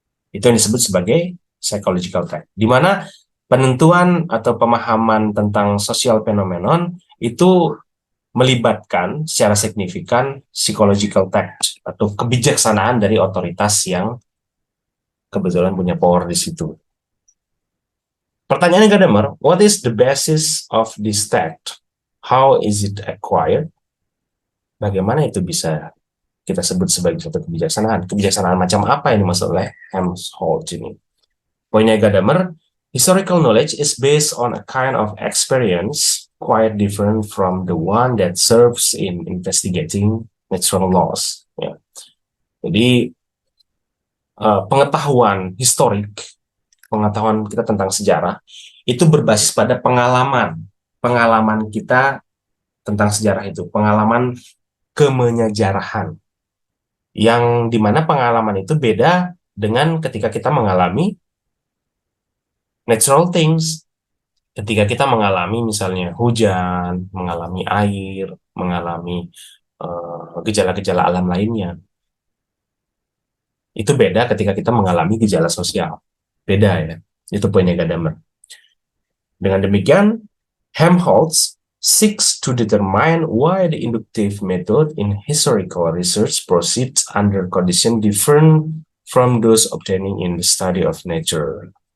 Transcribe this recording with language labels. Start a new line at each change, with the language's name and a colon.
Indonesian: Itu yang disebut sebagai psychological fact, di mana penentuan atau pemahaman tentang sosial phenomenon itu melibatkan secara signifikan psychological fact atau kebijaksanaan dari otoritas yang kebetulan punya power di situ. Pertanyaannya
English: Gadamer, what is the basis of this fact? How is it acquired?
Indonesian: Bagaimana itu bisa kita sebut sebagai suatu kebijaksanaan? Kebijaksanaan macam apa ini dimaksud oleh Helmholtz ini? Poinnya
English: Gadamer, historical knowledge is based on a kind of experience quite different from the one that serves in investigating natural laws.
Indonesian: Ya. Jadi pengetahuan historik, pengetahuan kita tentang sejarah itu berbasis pada pengalaman kita tentang sejarah itu, pengalaman kemenyejarahan, yang dimana pengalaman itu beda dengan ketika kita mengalami natural things. Ketika kita mengalami misalnya hujan, mengalami air, mengalami gejala-gejala alam lainnya, itu beda ketika kita mengalami gejala sosial. Beda ya, itu poinnya Gadamer. Dengan demikian,
English: Helmholtz seeks to determine why the inductive method in historical research proceeds under conditions different from those obtaining in the study of nature.